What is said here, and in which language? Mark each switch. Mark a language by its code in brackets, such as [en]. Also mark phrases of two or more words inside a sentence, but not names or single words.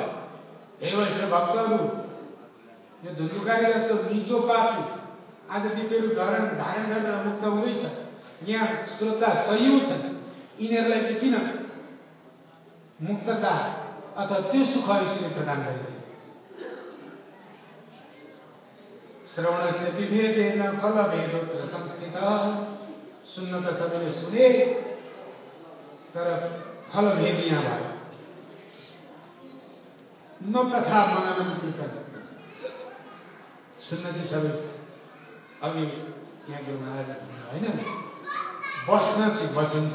[ne] हे वैष्णव भक्तहरू, यो धुन्मुकारी जस्तो निचो पापी आज दिव्य रूप धारण गरेर मुक्त हुँदैछ। यहाँ श्रोता सयौं छन्। यिनीहरूलाई चाहिँ किन मुक्तता अथवा त्यो सुख यसले प्रदान गरिदिन्छ? [sa] श्रवणस्य विभेदेन फलभेदोत्र संस्थितः। [ne] सुन्न त सबैले सुने तर फलभेद यहाँ भयो। [sa] न तथा मननम कीर्तन [ne] सुन्न चाहिँ सबै अघि यहाँ गुरु महाराज होइन बस्न चाहिँ बसिन्छ।